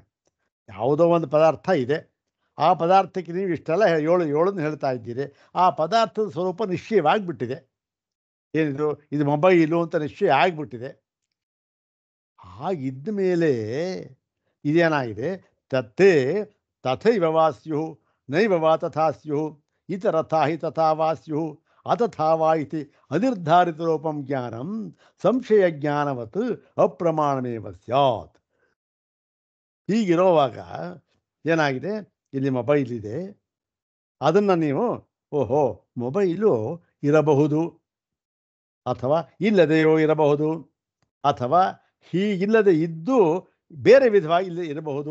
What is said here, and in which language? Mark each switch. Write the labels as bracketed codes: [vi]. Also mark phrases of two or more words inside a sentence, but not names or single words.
[kn] ಯಾವುದೋ ಒಂದು ಪದಾರ್ಥ ಇದೆ, ಆ ಪದಾರ್ಥಕ್ಕೆ ನೀವು ಇಷ್ಟೆಲ್ಲ 7 ಹೇಳ್ತಾ ಇದ್ದೀರಿ. ಆ ಪದಾರ್ಥದ ಸ್ವರೂಪ ನಿಶ್ಚಯವಾಗಿಬಿಟ್ಟಿದೆ. ಏನಿದು? ಇದು ಮೊಬೈಲು ಅಂತ ನಿಶ್ಚಯ ಆಗಿಬಿಟ್ಟಿದೆ. ಹಾಗಿದ್ದ ಮೇಲೆ ಇದೇನಾಗಿದೆ? [sa] ತತ್ತೇ ತಥೈವ ವಾ ಸ್ಯುಃ ನೈವ ವಾ ತಥಾ ಸ್ಯುಃ ಇತರಥಾ ಹಿ ತಥಾ ವಾ ಸ್ಯುಃ ಅಥಥಾ ವಾ ಇತಿ ಅನಿರ್ಧಾರಿತ ರೂಪಂ ಜ್ಞಾನಂ ಸಂಶಯ ಜ್ಞಾನವತ್ ಅಪ್ರಮಾಣಮೇವ ಸ್ಯಾತ್. [kn] ಹೀಗಿರೋವಾಗ ಏನಾಗಿದೆ? ಇಲ್ಲಿ ಮೊಬೈಲ್ ಇದೆ, ಅದನ್ನು ನೀವು ಓಹೋ ಮೊಬೈಲು ಇರಬಹುದು, ಅಥವಾ ಇಲ್ಲದೆಯೋ ಇರಬಹುದು, ಅಥವಾ ಹೀಗಿಲ್ಲದೆ ಇದ್ದು ಬೇರೆ ವಿಧವಾಗಿ ಇಲ್ಲಿ ಇರಬಹುದು.